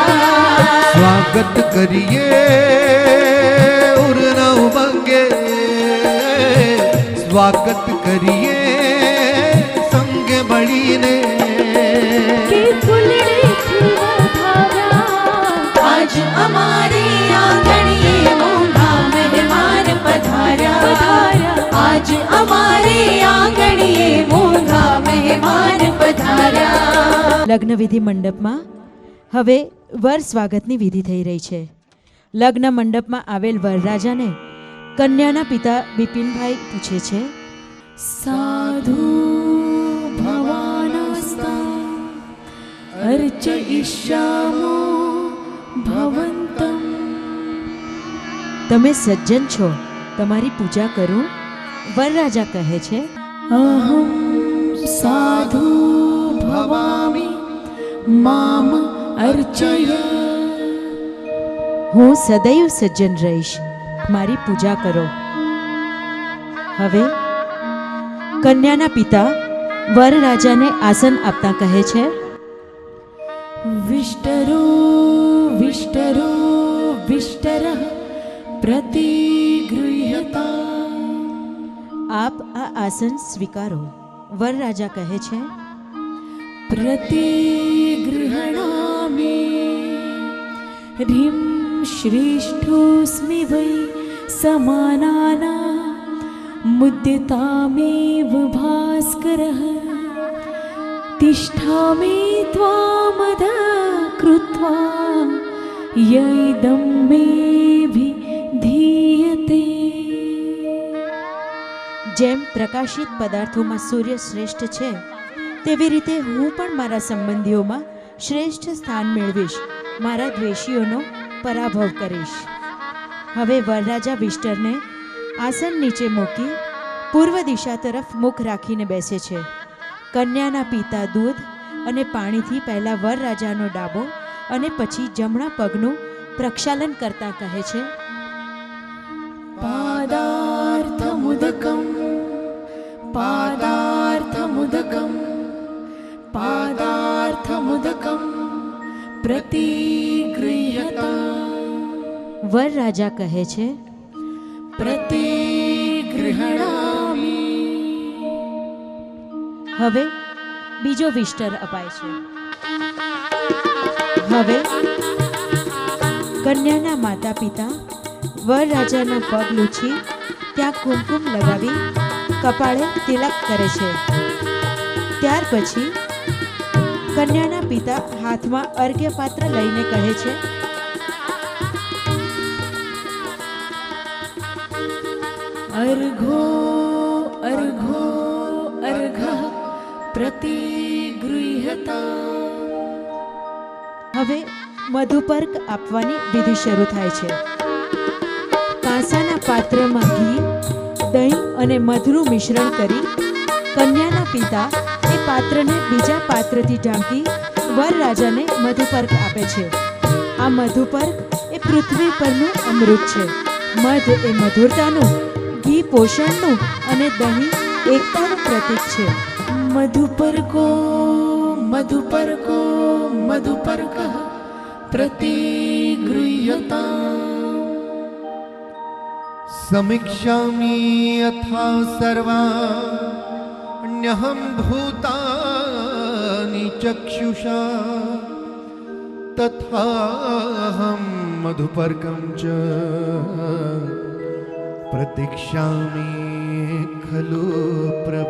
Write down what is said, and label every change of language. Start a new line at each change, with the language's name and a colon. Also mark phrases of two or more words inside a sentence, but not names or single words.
Gujarati: સ્વાગત કરીએ ઉરના ઉમંગે, સ્વાગત કરીએ સંગે મળીને કે ફૂલડેથી વધાવ્યા। આજ હમારે આંગણે મોંઘા મહેમાન પધાર્યા। આજ હમારે આંગણે મોંઘા મહેમાન પધાર્યા। લગ્ન વિધિ મંડપમાં હવે વર સ્વાગતની વિધિ થઈ રહી છે। લગ્ન મંડપમાં આવેલ વરરાજાને કન્યાના પિતા બિપિનભાઈ પૂછે છે,
Sanskrit: साधु भवानस्ता अर्चयिष्यामो भवन्तम्।
Gujarati: તમે સજ્જન છો, તમારી પૂજા કરું? વરરાજા કહે છે,
Sanskrit: अहं साधु भवामि माम अर्चय।
Gujarati: હું સદૈવ સજ્જન રહીશ, મારી પૂજા કરો। હવે કન્યાના પિતા વરરાજાને આસન આપતા કહે છે,
Sanskrit: विष्टरो विष्टरो विष्टरः प्रतिगृह्यता।
Gujarati: આપ આ આસન સ્વીકારો। વરરાજા કહે છે,
Sanskrit: प्रतिगृह्णामि। ह्रीं श्रेष्ठोऽस्मि वै समानाना मुद्यतामेव भास्करः। तिष्ठामि त्वामध कृत्वा यैदं मे विधीयते।
Gujarati: જેમ પ્રકાશિત પદાર્થોમાં સૂર્ય શ્રેષ્ઠ છે તેવી રીતે હું પણ મારા સંબંધીઓમાં શ્રેષ્ઠ સ્થાન મેળવીશ, મારા દ્વેષીઓનો પરાભવ કરીશ। હવે વરરાજા વિષ્ટરને આસન નીચે મૂકી પૂર્વ દિશા તરફ મુખ રાખીને બેસે છે। કન્યાના પિતા દૂધ અને પાણીથી પહેલા વરરાજાનો ડાબો અને પછી જમણા પગનું પ્રક્ષાલન કરતા કહે છે,
Sanskrit: पादार्थमुदकं पादार्थमुदकं पादार्थमुदकं प्रतिगृह्यता।
Gujarati: વરરાજા કહે છે,
Sanskrit: प्रतिगृह्णामि।
Gujarati: હવે બીજો વિષ્ટર અપાય છે। હવે કન્યાના માતા પિતા વરરાજાના પગ લૂછી ત્યાં કુમકુમ લગાવી કપાળે તિલક કરે છે। ત્યાર પછી કન્યાના પિતા હાથમાં અર્ઘ્યપાત્ર લઈને કહે છે,
Sanskrit: अर्घो अर्घो अर्घः प्रतिगृह्यता।
Gujarati: હવે મધુપર્ક આપવાની વિધિ શરૂ થાય છે. કાંસાના પાત્રમાં ઘી, દહીં અને મધનું મિશ્રણ કરી કન્યાના પિતા એ પાત્રને બીજા પાત્રથી ઢાંકી વરરાજાને મધુપર્ક આપે છે. આ મધુપર્ક એ પૃથ્વી પરનું અમૃત છે. મધ એ મધુરતાનું, ઘી પોષણનું અને દહીં એકતાનું પ્રતીક છે.
Sanskrit: मधुपर्को मधुपर्को मधुपर्कः प्रतिगृह्यताम्. समीक्षामि यथा सर्वाण्यहं भूतानि चक्षुषा तथाहं मधुपर्कं च प्रतीक्षामि खलु प्रभ.